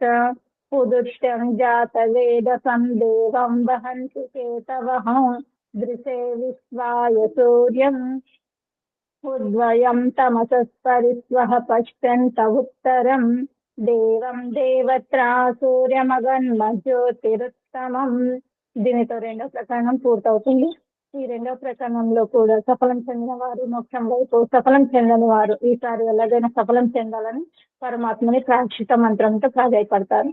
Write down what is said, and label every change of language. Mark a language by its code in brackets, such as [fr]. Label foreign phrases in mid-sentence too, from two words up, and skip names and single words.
[sa] उदुष्टं जातवेदसं देवं वहन्ति केतवः। दृशे विश्वाय सूर्यम् उद्वयं तमसस्परिस्वः पश्यन्त उत्तरं। देवं देवत्रा సూర్యమగన్మజ్యోతిరుత్తమం. [te] దీనితో రెండో ప్రకరణం పూర్తవుతుంది. ఈ రెండో ప్రకరణంలో కూడా సఫలం చెందిన వారు మోక్షం వైపు, సఫలం చెందని వారు ఈసారి ఎలాగైనా సఫలం చెందాలని పరమాత్మని ప్రాయశ్చిత మంత్రంతో ప్రాధాయపడతారు.